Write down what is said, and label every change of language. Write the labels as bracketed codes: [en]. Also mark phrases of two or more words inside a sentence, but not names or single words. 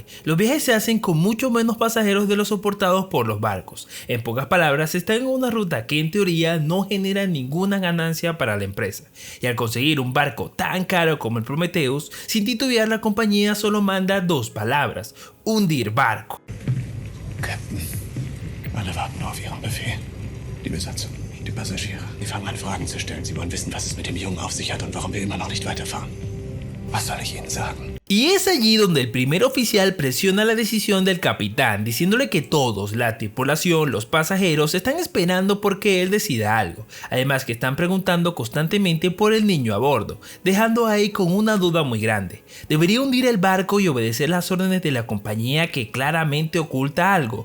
[es] Los viajes se hacen con mucho menos pasajeros de los soportados por los barcos. En pocas palabras, están en una ruta que en teoría no genera ninguna ganancia para la empresa. Y al conseguir un barco tan caro como el Prometheus, sin titubear la compañía solo manda 2 palabras: hundir barco. [de] Captain, alle warten auf Ihren Befehl. Die Besatzung, die Passagiere. Sie fangen an, Fragen zu stellen. Sie wollen wissen, was es mit dem Jungen auf sich hat und warum wir immer noch nicht weiterfahren. Was soll ich Ihnen sagen? [es] Y es allí donde el primer oficial presiona la decisión del capitán, diciéndole que todos, la tripulación, los pasajeros, están esperando porque él decida algo. Además que están preguntando constantemente por el niño a bordo, dejando a Ei con una duda muy grande. ¿Debería hundir el barco y obedecer las órdenes de la compañía que claramente oculta algo?